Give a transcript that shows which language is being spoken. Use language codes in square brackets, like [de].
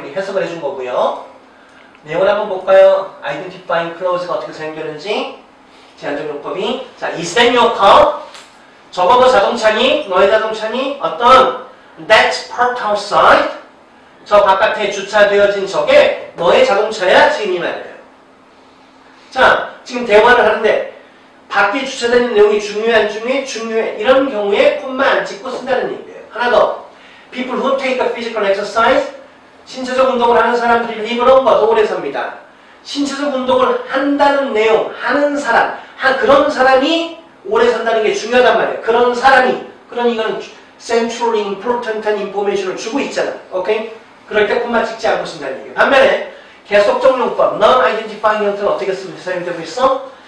[ko] 우리 해석을 해준 거고요. 내용을 한번 볼까요? identifying clause가 어떻게 사용되는지 제한적 용법이 자, [en] is that your car? [ko] 저거 너 자동차니? 너의 자동차니? [en] 어떤 that parked outside? [ko] 저 바깥에 주차되어진 저게 너의 자동차야? 지금 이 말이에요. 자, 지금 대화를 하는데 밖에 주차되는 내용이 중요해 안 중요해? 중요해. 이런 경우에 콤마 안 찍고 쓴다는 얘기예요. 하나 더. [en] People who take a physical exercise [ko] 신체적 운동을 하는 사람들이 [en] live longer, 더 오래 삽니다. [ko] 신체적 운동을 한다는 내용, 하는 사람, 그런 사람이 오래 산다는 게 중요하단 말이에요. 그런 사람이, 그런 이거는 centrally important한 information을 주고 있잖아. 오케이? 그럴 때 콤마 찍지 않고 쓴다는 얘기예요. 반면에 계속적 용법, non-identifying 형태는 어떻게 사용되고 있어?